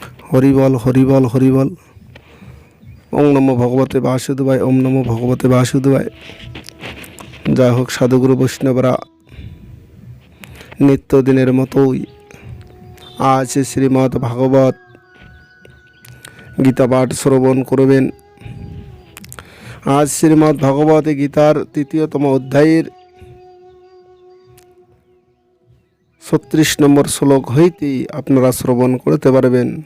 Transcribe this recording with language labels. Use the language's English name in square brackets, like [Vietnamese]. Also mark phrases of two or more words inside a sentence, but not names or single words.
[Bangla] হরিবল হরিবল হরিবল। [Sanskrit] ওম নমো ভগবতে বাসুদেবায়, ওম নমো ভগবতে বাসুদেবায়। [Bangla] যাই হোক, সাধুগুরু বৈষ্ণবরা নিত্যদিনের মতোই আজ শ্রীমদ্ ভাগবত গীতা পাঠ শ্রবণ করবেন। আজ শ্রীমদ্ ভাগবত গীতার ৩য়তম অধ্যায়ের ৩৬ নম্বর শ্লোক হইতেই আপনারা শ্রবণ করতে পারবেন।